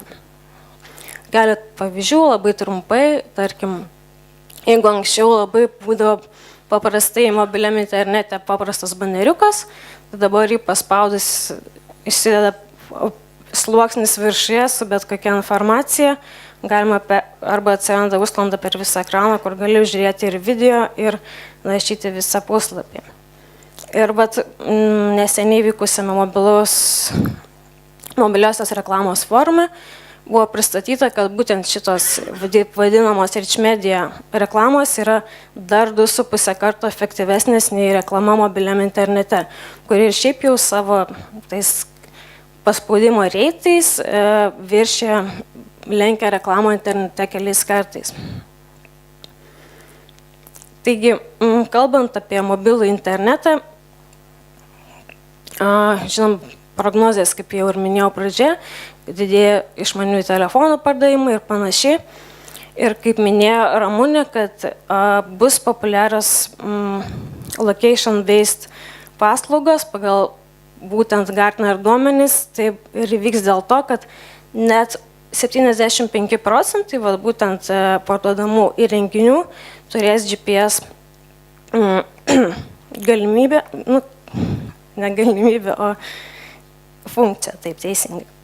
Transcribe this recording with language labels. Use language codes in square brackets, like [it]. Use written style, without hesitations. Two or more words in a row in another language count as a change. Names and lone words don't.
[lt] Galit pavyzdžių labai trumpai, tarkim, jeigu anksčiau labai būdavo paprastai mobiliam internete paprastas baneriukas, tai dabar jį paspaudus išsideda sluoksnis viršuje su bet kokia informacija, galima arba atsiranda užsklanda per visą ekraną, kur gali žiūrėti ir video, ir naršyti visą puslapį. Ir neseniai vykusiame mobiliosios reklamos forume buvo pristatyta, kad būtent šitos vadinamos [en] rich media [lt] reklamos yra dar 2,5 karto efektyvesnės nei reklama mobiliam internete, kuri ir šiaip jau savo tais paspaudimo reitais viršė lenkia reklamą internete keliais kartais. Taigi, kalbant apie mobilų internetą, žinom, prognozės, kaip jau ir minėjau pradžioje, didėja išmaniųjų telefonų pardavimai ir panašiai. Ir kaip minėjo Ramunė, kad bus populiarios [en] location-based [lt] paslaugos pagal būtent Gartner duomenys, tai ir įvyks dėl to, kad net 75% būtent parduodamų įrenginių turės GPS galimybę, ne galimybę, o funkciją, taip teisingai.